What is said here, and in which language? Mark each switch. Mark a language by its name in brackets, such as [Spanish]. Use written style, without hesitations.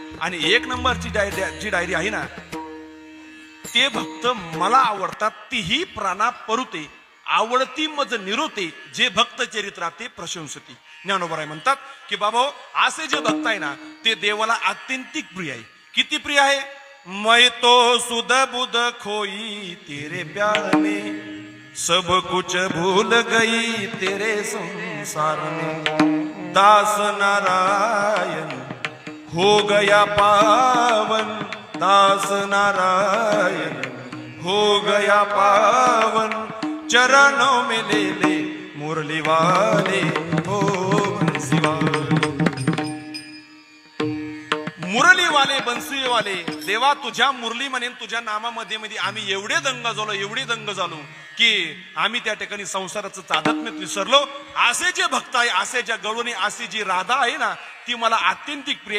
[Marathi] आणि 1 नंबरची जी डायरी आहे ना ते भक्त मला आवडतात. तीही प्राणा परुते आवडती मज निरोते, जे भक्त चरित्राते प्रशंसती. ज्ञानोबराय म्हणतात की बाबा असे जे भक्त आहे ना ते देवाला अत्यंतिक प्रिय आहे. किती प्रिय आहे? [Hindi] मैं तो सुध बुध खोई तेरे प्यार में, सब कुछ भूल गई तेरे संसार में. दास नारायण हो गया पावन, दास नारायण हो गया पावन. चरणों में ले ले मुरली वाले हो बंसी वाले. मुरली वाले बंसी वाले [Marathi] देवा तुझ्या मुरली म्हणेन तुझ्या नामामध्ये मध्ये आम्ही एवढे दंग झालो की आम्ही त्या ठिकाणी संसाराचं तादात्म्य विसरलो. असे जे भक्त आहे, असे ज्या गवळणी अशी जी राधा आहे ना ती मला अत्यंतिक प्रिय.